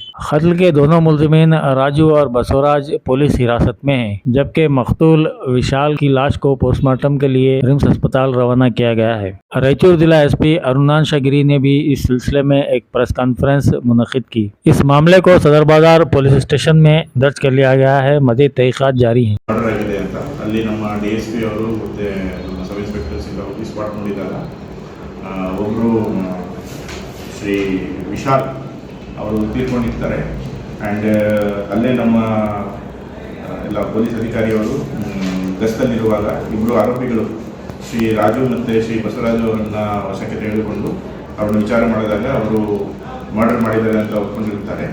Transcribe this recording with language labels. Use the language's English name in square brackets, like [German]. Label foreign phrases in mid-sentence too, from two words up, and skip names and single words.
[Urdu] قتل کے دونوں ملزمین راجو اور بسوراج پولیس حراست میں ہیں، جبکہ مقتول وشال کی لاش کو پوسٹ مارٹم کے لیے رمس اسپتال روانہ کیا گیا ہے. رائچور ضلع ایس پی ارونانش گری نے بھی اس سلسلے میں ایک پریس کانفرنس منعقد کی. اس معاملے کو صدر بازار پولیس اسٹیشن میں درج کر لیا گیا ہے. مزید تحقیقات جاری ہیں. [Kannada] ಅಲ್ಲಿ ನಮ್ಮ DSP ಅವರು ಮತ್ತು ನಮ್ಮ [English] sub inspectors [Kannada] ಎಲ್ಲ ಹೋಗಿ ಸ್ಪಾಟ್ ನೋಡಿದಾಗ ಒಬ್ಬರು ಶ್ರೀ ವಿಶಾಲ್ ಅವರು ತೀರ್ಕೊಂಡಿರ್ತಾರೆ. ಆ್ಯಂಡ್ ಅಲ್ಲೇ ನಮ್ಮ ಎಲ್ಲ ಪೊಲೀಸ್ ಅಧಿಕಾರಿಯವರು ಗಸ್ತಲ್ಲಿರುವಾಗ ಇಬ್ಬರು ಆರೋಪಿಗಳು ಶ್ರೀ ರಾಜು ಮತ್ತು ಶ್ರೀ ಬಸವರಾಜು ಅವರನ್ನು ವಶಕ್ಕೆ ತೆಗೆದುಕೊಂಡು ಅವರನ್ನು ವಿಚಾರ ಮಾಡಿದಾಗ ಅವರು ಮರ್ಡರ್ ಮಾಡಿದ್ದಾರೆ ಅಂತ ಒಪ್ಕೊಂಡಿರ್ತಾರೆ.